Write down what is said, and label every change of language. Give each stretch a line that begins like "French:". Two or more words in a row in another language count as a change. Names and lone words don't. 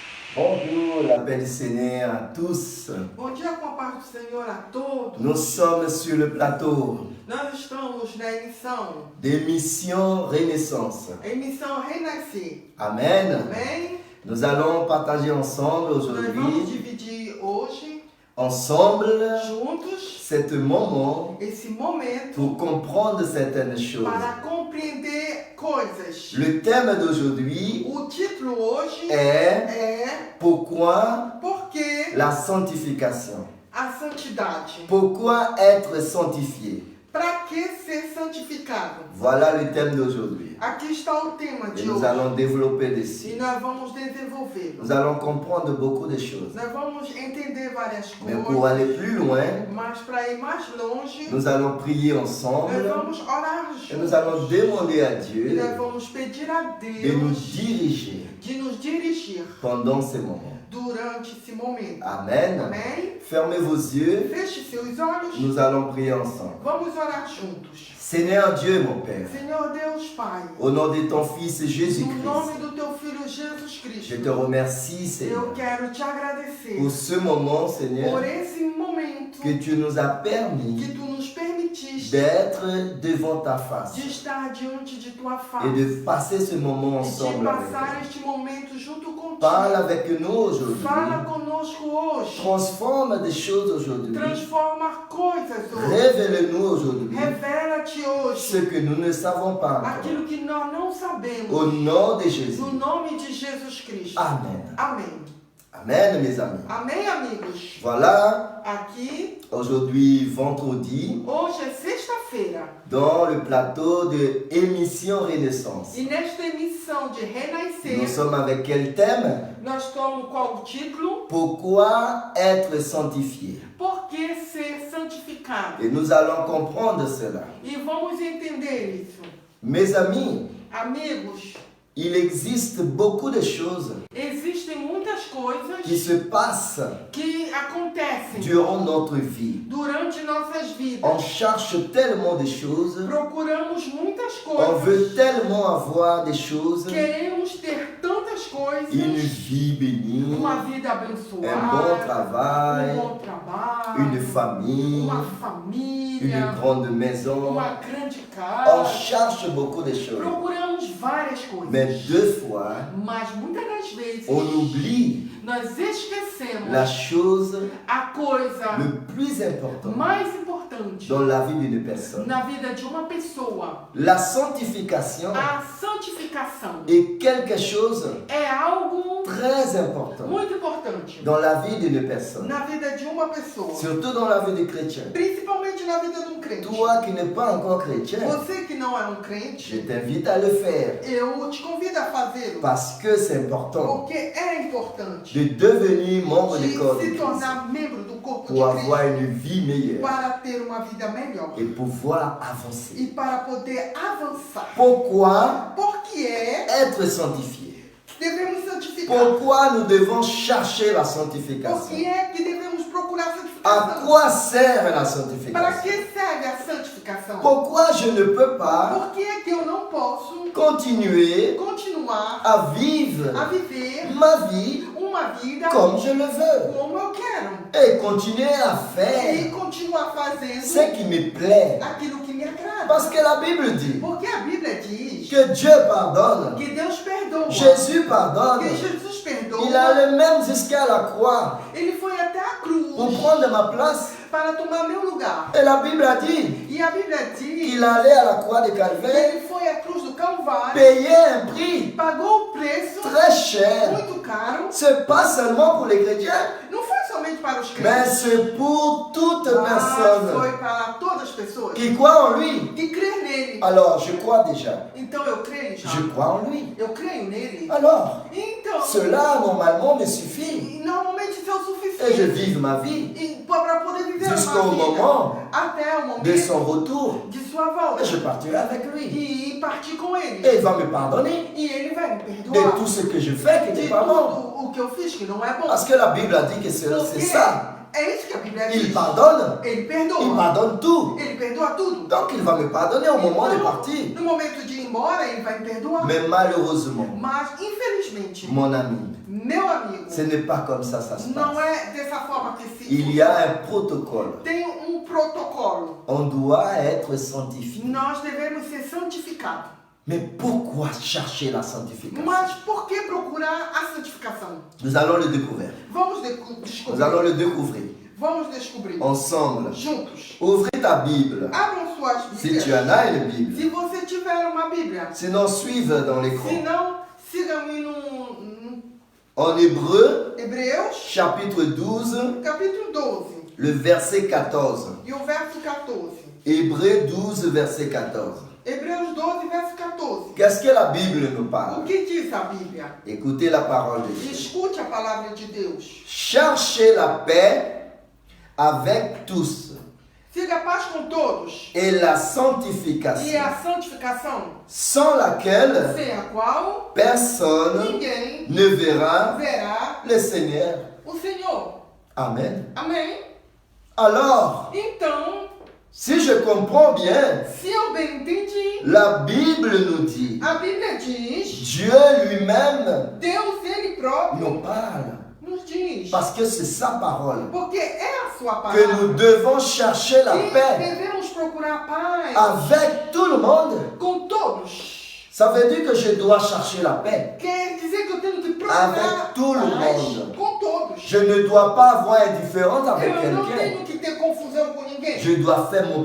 French: Bonjour, la paix du Seigneur à tous.
Portuguese: Bom dia com a paz do Senhor a todos.
French: Nous sommes sur le plateau
Portuguese: Nós estamos na emissão,
French: d'émission Renaissance.
Portuguese: a emissão Renascer.
French: Amen.
Portuguese: Amém?
French: Nous allons partager ensemble
Portuguese: Nós vamos
French: aujourd'hui,
Portuguese: dividir hoje,
French: ensemble,
Portuguese: juntos,
French: cet moment
Portuguese: esse momento
French: pour comprendre certaines choses.
Portuguese: para compreender coisas.
French: Le thème d'aujourd'hui
Portuguese: O título hoje
French: est
Portuguese: é
French: Pourquoi
Portuguese: Por que
French: la sanctification?
Portuguese: a santidade?
French: Pourquoi être sanctifié?
Portuguese: Para que ser santificado?
French: Voilà le thème d'aujourd'hui.
Portuguese: Aqui está o tema
French: Et
Portuguese: de
French: nous
Portuguese: hoje.
French: allons développer
Portuguese: E
French: dessus.
Portuguese: nós vamos desenvolvê-lo.
French: Nous allons comprendre beaucoup de choses.
Portuguese: Nós vamos entender várias
French: Mais pour
Portuguese: coisas.
French: aller plus loin,
Portuguese: Mas para ir mais longe,
French: nous allons prier
Portuguese: nós
French: ensemble
Portuguese: vamos orar
French: et nous allons
Portuguese: juntos.
French: demander à
Portuguese: E
French: Dieu
Portuguese: nós vamos pedir a
French: de nous
Portuguese: Deus
French: diriger
Portuguese: de nos dirigir
French: pendant ces moments.
Portuguese: durante esse momento.
French: Amen.
Portuguese: Amém?
French: Fermez vos yeux,
Portuguese: Feche seus olhos.
French: nous allons prier ensemble.
Portuguese: Vamos orar juntos.
French: Seigneur Dieu, mon Père,
Portuguese: Senhor Deus Pai,
French: au nom de ton Fils
Portuguese: no
French: Jésus-Christ,
Portuguese: nome do teu Filho Jesus
French: je te
Portuguese: Cristo,
French: remercie,
Portuguese: eu
French: Seigneur,
Portuguese: quero te agradecer
French: pour ce moment,
Portuguese: por
French: Seigneur,
Portuguese: esse momento
French: que tu nous as
Portuguese: que
French: permis
Portuguese: tu nos permitiste
French: d'être devant ta face
Portuguese: de estar diante de tua
French: et
Portuguese: face
French: de passer ce moment
Portuguese: e de
French: ensemble avec
Portuguese: passar
French: toi.
Portuguese: este momento junto contigo.
French: Parle avec nous aujourd'hui.
Portuguese: Fala conosco hoje.
French: Transforme des choses aujourd'hui.
Portuguese: Transforma coisas hoje.
French: Révèle-nous aujourd'hui
Portuguese: Revela-te
French: ce
Portuguese: hoje
French: que nous ne savons pas encore.
Portuguese: aquilo que nós não sabemos.
French: Au nom de Jésus.
Portuguese: No nome de Jesus Cristo.
French: Amen.
Portuguese: Amém.
French: Amen, mes amis.
Portuguese: Amém, amigos?
French: Voilà,
Portuguese: Aqui,
French: aujourd'hui, vendredi,
Portuguese: hoje é sexta-feira.
French: dans le plateau de Émission Renaissance.
Portuguese: E nesta emissão de
French: Nous
Portuguese: Renascer,
French: sommes avec quel thème?
Portuguese: nós estamos qual o título?
French: Pourquoi être sanctifié?
Portuguese: Por que ser santificado?
French: Et nous allons comprendre cela.
Portuguese: E vamos entender isso.
French: Mes amis,
Portuguese: Amigos,
French: il existe beaucoup de choses
Portuguese: existem muitas coisas
French: qui se passent
Portuguese: que acontecem
French: durant notre vie.
Portuguese: durante nossas vidas.
French: On cherche tellement de choses,
Portuguese: Procuramos muitas
French: on veut
Portuguese: coisas.
French: tellement avoir des choses,
Portuguese: Queremos ter tantas
French: une
Portuguese: coisas.
French: vie bénie,
Portuguese: Uma vida
French: un bon
Portuguese: abençoada.
French: travail,
Portuguese: Bom trabalho.
French: une famille,
Portuguese: Uma
French: une
Portuguese: família.
French: grande maison.
Portuguese: Uma grande
French: On
Portuguese: casa.
French: cherche beaucoup de choses.
Portuguese: Procuramos várias
French: Mais
Portuguese: coisas.
French: deux fois,
Portuguese: Mas muitas das vezes
French: on oublie
Portuguese: nós esquecemos
French: la chose
Portuguese: a coisa
French: le plus importante
Portuguese: mais importante
French: dans la vie d'une personne.
Portuguese: na vida de uma pessoa.
French: La sanctification
Portuguese: A santificação
French: est quelque chose
Portuguese: é algo
French: très important
Portuguese: muito importante
French: dans la vie d'une personne,
Portuguese: na vida de uma pessoa,
French: surtout dans la vie des chrétiens.
Portuguese: principalmente na vida de um crente.
French: Toi qui n'es pas encore chrétien,
Portuguese: Você que não é um
French: je
Portuguese: crente,
French: t'invite à le faire
Portuguese: eu te convido a fazê-lo,
French: parce que c'est important
Portuguese: porque é importante
French: de devenir membre du
Portuguese: de
French: corps de
Portuguese: se
French: Christ
Portuguese: tornar membro do corpo
French: pour
Portuguese: de
French: avoir
Portuguese: Cristo
French: une vie meilleure
Portuguese: para ter uma vida melhor
French: et pouvoir avancer.
Portuguese: e para poder avançar.
French: Pourquoi
Portuguese: Porque é
French: être sanctifié?
Portuguese: que devemos santificar.
French: Pourquoi nous devons chercher la
Portuguese: Porque
French: sanctification?
Portuguese: é que devemos procurar
French: À
Portuguese: santificação.
French: quoi sert la
Portuguese: Para
French: sanctification?
Portuguese: que serve a santificação?
French: Pourquoi je ne peux pas
Portuguese: Por que é que eu não posso
French: continuer
Portuguese: continuar
French: à vivre
Portuguese: a viver
French: ma vie
Portuguese: uma vida
French: comme je le veux
Portuguese: como eu quero
French: et continuer à faire
Portuguese: e continuar fazendo
French: ce qui me plaît?
Portuguese: aquilo que me agrada?
French: Parce que la Bible dit
Portuguese: Porque a Bíblia diz
French: que Dieu pardonne,
Portuguese: que Deus perdoa,
French: Jésus pardonne.
Portuguese: que Jesus perdoa.
French: Il a le même jusqu'à la croix
Portuguese: Ele foi até a
French: pour
Portuguese: cruz
French: prendre ma place.
Portuguese: para tomar meu lugar.
French: Et la Bible a dit
Portuguese: E a Bíblia diz
French: qu'il allait à la croix de
Portuguese: que
French: Calvaire
Portuguese: ele foi à cruz do Calvário,
French: payer un prix
Portuguese: pagou o preço
French: très cher.
Portuguese: muito caro.
French: Ce pas seulement pour les chrétiens,
Portuguese: Não foi somente para os
French: mais
Portuguese: crentes,
French: c'est pour toute
Portuguese: mas
French: personne
Portuguese: foi para todas as pessoas
French: qui croit en lui.
Portuguese: que crê nele.
French: Alors, je crois déjà.
Portuguese: Então eu creio já.
French: Je crois en lui.
Portuguese: Eu creio nele.
French: Alors,
Portuguese: Então,
French: cela normalement me suffit.
Portuguese: e normalmente isso é o
French: Et je
Portuguese: suficiente.
French: vive ma vie
Portuguese: E para poder viver
French: jusqu'au
Portuguese: uma vida
French: moment
Portuguese: até o
French: de
Portuguese: momento
French: son retour.
Portuguese: de sua volta.
French: Et je partirai avec lui.
Portuguese: E partir com ele.
French: Et il va me pardonner
Portuguese: E ele vai me
French: de
Portuguese: perdoar
French: tout ce que je fais qui
Portuguese: de
French: n'est pas bon.
Portuguese: tudo o que eu fiz que não é bom.
French: Parce que la Bible a dit que c'est ça.
Portuguese: É isso que a Bíblia
French: Il
Portuguese: diz.
French: pardonne.
Portuguese: Ele
French: Il
Portuguese: perdoa.
French: pardonne tout.
Portuguese: Ele perdoa tudo.
French: Donc il va me pardonner au moment de partir.
Portuguese: No momento de ir embora, ele vai me perdoar.
French: Mais malheureusement,
Portuguese: Mas, infelizmente,
French: mon ami,
Portuguese: meu amigo,
French: ce n'est pas comme ça se
Portuguese: não
French: passe.
Portuguese: é dessa forma que se
French: Il y a un protocole.
Portuguese: tem protocolo.
French: On doit être sanctifié.
Portuguese: Nós devemos ser santificados.
French: Mais pourquoi chercher la sanctification?
Portuguese: Mas por que procurar a santificação?
French: Nous allons le découvrir.
Portuguese: Vamos
French: Nous allons
Portuguese: descobrir.
French: le découvrir
Portuguese: Vamos descobrir.
French: ensemble.
Portuguese: Juntos.
French: Ouvrez ta Bible.
Portuguese: Abram suas
French: Si
Portuguese: Bíblias.
French: tu en as une Bible.
Portuguese: Se você tiver uma Bíblia.
French: Sinon, suive dans l'écran.
Portuguese: Se não, siga-me no
French: En hébreu,
Portuguese: Hebreus,
French: chapitre 12,
Portuguese: capítulo 12.
French: le verset 14.
Portuguese: E o verso 14.
French: Hébreu 12, verset 14.
Portuguese: Hebreus 12, verso 14.
French: Qu'est-ce que la Bible nous
Portuguese: O
French: parle?
Portuguese: que diz a Bíblia?
French: Écoutez la parole de Dieu.
Portuguese: Escute a palavra de Deus.
French: Cherchez la paix avec tous
Portuguese: Siga a paz com todos.
French: et la
Portuguese: E
French: sanctification,
Portuguese: a santificação,
French: sans laquelle
Portuguese: sem a qual
French: personne
Portuguese: ninguém
French: ne verra
Portuguese: verá
French: le Seigneur.
Portuguese: o Senhor.
French: Amen.
Portuguese: Amém?
French: Alors,
Portuguese: Então,
French: si je comprends bien,
Portuguese: se eu bem entendi,
French: la Bible nous dit,
Portuguese: a Bíblia diz,
French: Dieu lui-même
Portuguese: Deus ele próprio
French: nous parle.
Portuguese: nos diz.
French: Parce que c'est sa parole.
Portuguese: Porque é a sua
French: Que
Portuguese: palavra.
French: nous devons chercher la
Portuguese: E
French: paix
Portuguese: devemos procurar paz
French: avec tout le monde.
Portuguese: com todos.
French: Ça veut dire que je dois chercher la paix.
Portuguese: Quer dizer que eu tenho que procurar
French: Avec tout le
Portuguese: paz
French: monde.
Portuguese: com todos.
French: Je ne dois pas avoir indifférence avec
Portuguese: Eu não
French: quelqu'un.
Portuguese: tenho que ter confusão com ninguém.
French: Je dois faire mon